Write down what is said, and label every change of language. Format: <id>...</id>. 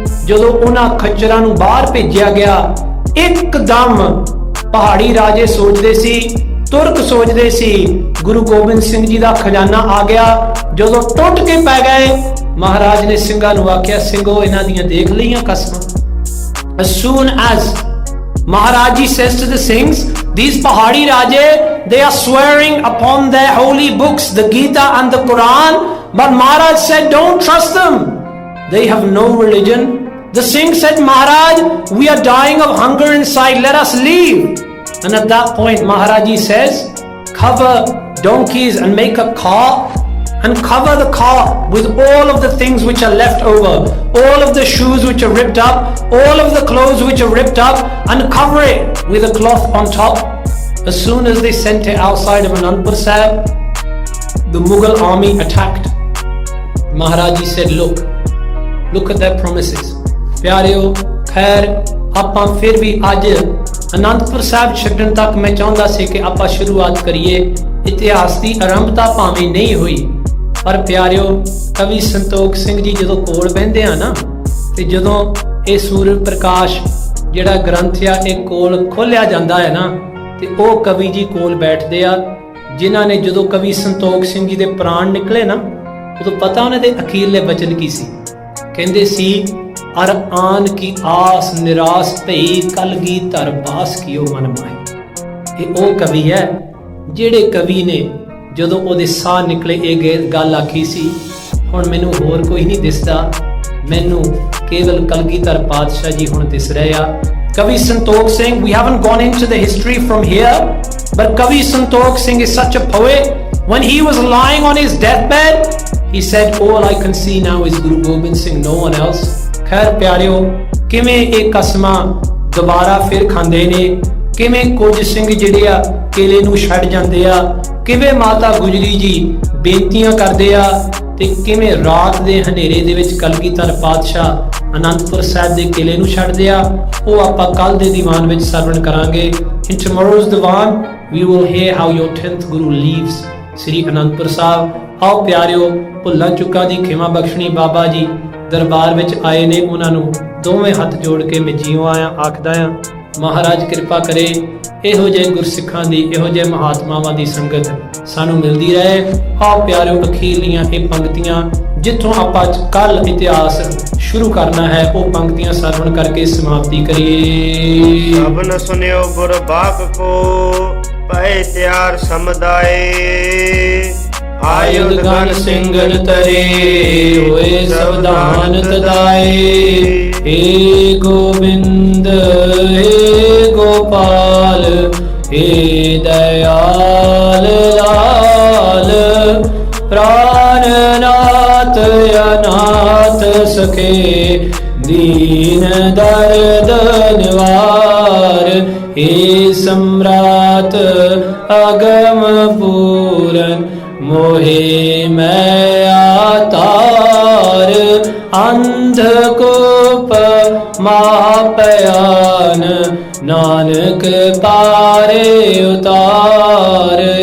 <pa>ਜਦੋਂ ਉਹਨਾਂ ਖੱਚਰਾਂ ਨੂੰ ਬਾਹਰ ਭੇਜਿਆ ਗਿਆ, ਇੱਕਦਮ ਪਹਾੜੀ ਰਾਜੇ ਸੋਚਦੇ ਸੀ, ਤੁਰਕ ਸੋਚਦੇ ਸੀ ਗੁਰੂ ਗੋਬਿੰਦ ਸਿੰਘ ਜੀ ਦਾ ਖਜ਼ਾਨਾ ਆ ਗਿਆ। ਜਦੋਂ ਟੁੱਟ ਕੇ ਪੈ ਗਏ, ਮਹਾਰਾਜ ਨੇ ਸਿੰਘਾਂ ਨੂੰ ਆਖਿਆ ਸਿੰਘੋ ਇਹਨਾਂ ਦੀਆਂ ਦੇਖ ਲਈਆਂ ਕਸਮਾਂ।</pa> <en>As soon as Maharaj Ji says to the Singhs, these Pahadi Raje, they are swearing upon their holy books, the Gita and the Quran, but Maharaj said, don't trust them. They have no religion. The Singhs said, Maharaj, we are dying of hunger inside, let us leave. And at that point, Maharaj Ji says, cover donkeys and make a car, and cover the car with all of the things which are left over, all of the shoes which are ripped up, all of the clothes which are ripped up, and cover it with a cloth on top. As soon as they sent it outside of Anandpur Sahib, the Mughal army attacked. Maharaj Ji said, look at their promises.</en> <pa>Pyareo, khair, ਆਪਾਂ ਫਿਰ ਵੀ ਅੱਜ ਅਨੰਦਪੁਰ ਸਾਹਿਬ ਛੱਡਣ ਤੱਕ ਮੈਂ ਚਾਹੁੰਦਾ ਸੀ ਕਿ ਆਪਾਂ ਸ਼ੁਰੂਆਤ ਕਰੀਏ। ਇਤਿਹਾਸ ਦੀ ਆਰੰਭਤਾ ਭਾਵੇਂ ਨਹੀਂ ਹੋਈ, ਪਰ ਪਿਆਰਿਓ ਕਵੀ ਸੰਤੋਖ ਸਿੰਘ ਜੀ ਜਦੋਂ ਕੋਲ ਬਹਿੰਦੇ ਆ ਨਾ, ਤੇ ਜਦੋਂ ਇਹ ਸੂਰਜ ਪ੍ਰਕਾਸ਼ ਜਿਹੜਾ ਗ੍ਰੰਥ ਆ ਇਹ ਕੋਲ ਖੋਲਿਆ ਜਾਂਦਾ ਹੈ ਨਾ, ਤੇ ਉਹ ਕਵੀ ਜੀ ਕੋਲ ਬੈਠਦੇ ਆ, ਜਿਨ੍ਹਾਂ ਨੇ ਜਦੋਂ ਕਵੀ ਸੰਤੋਖ ਸਿੰਘ ਜੀ ਦੇ ਪ੍ਰਾਣ ਨਿਕਲੇ ਨਾ, ਉਦੋਂ ਪਤਾ ਉਹਨਾਂ ਦੇ ਅਖੀਰਲੇ ਬਚਨ ਕੀ ਸੀ। ਕਹਿੰਦੇ ਸੀ, ਅਰ ਆਨ ਕੀ ਆਸ ਨਿਰਾਸ ਭਈ ਕਲਗੀ ਧਰ ਬਾਸ ਕੀਓ ਮਨ ਮਾਹੀ। ਇਹ ਉਹ ਕਵੀ ਹੈ ਜਿਹੜੇ ਕਵੀ ਨੇ ਜਦੋਂ ਉਹਦੇ ਸਾਹ ਨਿਕਲੇ ਇਹ ਗੱਲ ਆਖੀ ਸੀ, ਹੁਣ ਮੈਨੂੰ ਹੋਰ ਕੋਈ ਨਹੀਂ ਦਿਸਦਾ, ਮੈਨੂੰ ਕੇਵਲ ਕਲਗੀਧਰ ਪਾਤਸ਼ਾਹ ਜੀ ਹੁਣ ਦਿਸ ਰਹੇ ਆ।</pa> <en>ਕਵੀ Santokh Singh, we haven't gone into the history from here, but Kavi Santokh Singh is such a poet. When he was lying on his deathbed, he said, all I can see now is Guru Gobind Singh, no one else.</en> <pa>ਖੈਰ ਪਿਆਰਿਓ, ਕਿਵੇਂ ਇਹ ਕਸਮਾਂ ਦੁਬਾਰਾ ਫਿਰ ਖਾਂਦੇ ਨੇ, ਕਿਵੇਂ ਕੁਝ ਸਿੰਘ ਜਿਹੜੇ ਆ ਕਿਲੇ ਨੂੰ ਛੱਡ ਜਾਂਦੇ ਆ, ਕਿਵੇਂ ਮਾਤਾ ਗੁਜਰੀ ਜੀ ਬੇਨਤੀਆਂ ਕਰਦੇ ਆ, ਤੇ ਕਿਵੇਂ ਰਾਤ ਦੇ ਹਨੇਰੇ ਦੇ ਵਿੱਚ ਕਲਗੀਧਰ ਪਾਤਸ਼ਾਹ ਅਨੰਦਪੁਰ ਸਾਹਿਬ ਦੇ ਕਿਲੇ ਨੂੰ ਛੱਡਦੇ ਆ, ਉਹ ਆਪਾਂ ਕੱਲ ਦੇ ਦੀਵਾਨ ਵਿੱਚ ਸਰਵਣ ਕਰਾਂਗੇ।</pa> <en>In tomorrow's divan we will hear how your 10th Guru leaves Sri Anandpur Sahib.</en> <pa>ਆਓ ਪਿਆਰਿਓ, ਭੁੱਲਾਂ ਚੁੱਕਾਂ ਦੀ ਖਿਮਾ ਬਖਸ਼ਣੀ ਬਾਬਾ ਜੀ ਦਰਬਾਰ ਵਿੱਚ ਆਏ ਨੇ, ਉਹਨਾਂ ਨੂੰ ਦੋਵੇਂ ਹੱਥ ਜੋੜ ਕੇ ਮੈਂ ਜੀਓ ਆਇਆ ਆਖਦਾ ਆ। ਮਹਾਰਾਜ ਕਿਰਪਾ ਕਰੇ ਇਹੋ ਜਿਹੇ ਗੁਰਸਿੱਖਾਂ ਦੀ, ਇਹੋ ਜਿਹੇ ਮਹਾਤਮਾਵਾਂ ਦੀ ਸੰਗਤ ਸਾਨੂੰ ਮਿਲਦੀ ਰਹੇ। ਆਓ ਪਿਆਰਿਓ, ਅਖੀਰਲੀਆਂ ਇਹ ਪੰਕਤੀਆਂ ਜਿੱਥੋਂ ਆਪਾਂ ਕੱਲ ਇਤਿਹਾਸ ਸ਼ੁਰੂ ਕਰਨਾ ਹੈ, ਉਹ ਪੰਕਤੀਆਂ ਸਰਵਣ ਕਰਕੇ ਸਮਾਪਤੀ ਕਰੀਏ। ਸਭਨ ਸੁਨਿਓ ਗੁਰ ਬਾਕ ਕੋ ਪਏ ਤਿਆਰ ਸਮਦਾਏ, ਆਯੁਧ ਗਨ ਸਿੰਘਨ ਤਰੇ ਹੋਏ ਸਵਧਾਨ ਤਦਾਏ। ਹੇ ਗੋਬਿੰਦ ਹੇ ਗੋਪਾਲ ਹੇ ਦਇਆਲ ਲਾਲ, ਪ੍ਰਾਨਨਾਥ ਅਨਾਥ ਸਖੇ ਦੀਨ ਦਰਦ ਨਿਵਾਰ। ਹੇ ਸਮਰਾਟ ਅਗਮ ਪੂਰਨ मोहे मैं आतार, अंधकूप महापयान नानक पारे उतार।</pa>